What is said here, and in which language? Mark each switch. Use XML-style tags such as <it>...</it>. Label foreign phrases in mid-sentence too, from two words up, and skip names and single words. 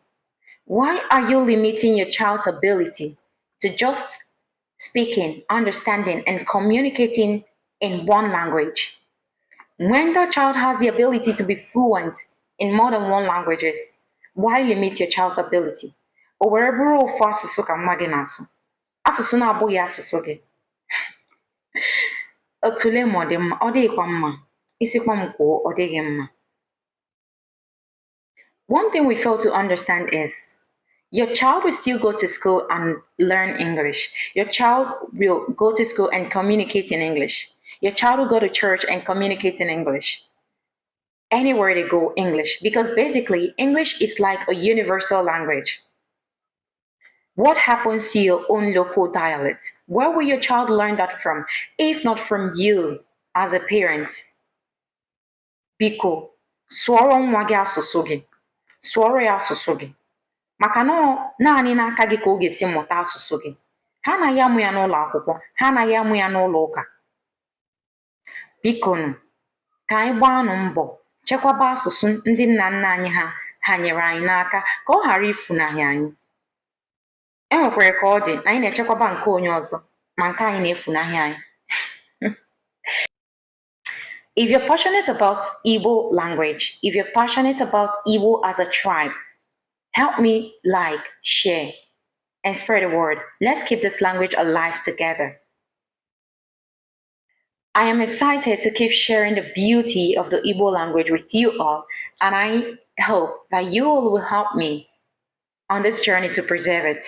<en>Why are you limiting your child's ability to just speaking, understanding, and communicating in one language? When the child has the ability to be fluent in more than one languages, why limit your child's ability?</en> <ig>O were bụrụ ofu asụsụ ka mma gị na-asụ, asụsụ na-abụghị asụsụ gị. Otule ma ọ dị mma, ọ dịghịkwa mma, isikwa m kwuo ọ dịghị mma.</ig> <en>One thing we fail to understand is your child will still go to school and learn English. Your child will go to school and communicate in English. Your child will go to church and communicate in English. Anywhere they go, English, because basically English is like a universal language. What happens to your own local dialect? Where will your child learn that from, if not from you as a parent?</en> <ig>Biko, sụọrọ nwa gị asụsụ gị. Sụọrọ ya asụsụ gị. Maka na naanị n'aka gị ka ọ ga-esi mụta asụsụ gị. Ha anaghị amụ ya n'ụlọ akwụkwọ, ha anaghị amụ ya n'ụlọ ụka. Biko nụ, ka anyị gbaanụ mbọ chekwaba asụsụ ndị nna nna anyị ha nyere anyị n'aka ka ọ ghara ifunahị anyị. Enwekwara ka ọ dị na anyị na-echekwaba nke onye ọzọ ma nke anyị na-efunahị anyị.</ig> <en>If you're passionate about Igbo language, if you're passionate about Igbo as a tribe, help me like, share, and spread the word. Let's keep this language alive together. I am excited to keep sharing the beauty of the Igbo language with you all, and I hope that you all will help me on this journey to preserve it.</en>